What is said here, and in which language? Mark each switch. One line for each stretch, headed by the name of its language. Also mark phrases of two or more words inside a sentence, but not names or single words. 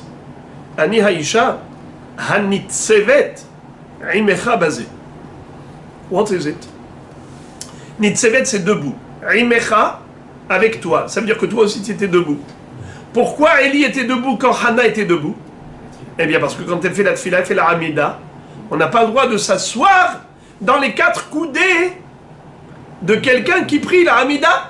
Hebrew: אני האשה הנצבת עמכה בזה.
English: What is it?
French: Nitsevet, c'est debout. Imecha, avec toi. Ça veut dire que toi aussi tu étais debout. Pourquoi Élie était debout quand Hana était debout? Eh bien parce que quand elle fait la tfila, elle fait la hamida, on n'a pas le droit de s'asseoir dans les 4 coudées de quelqu'un qui prie la hamida.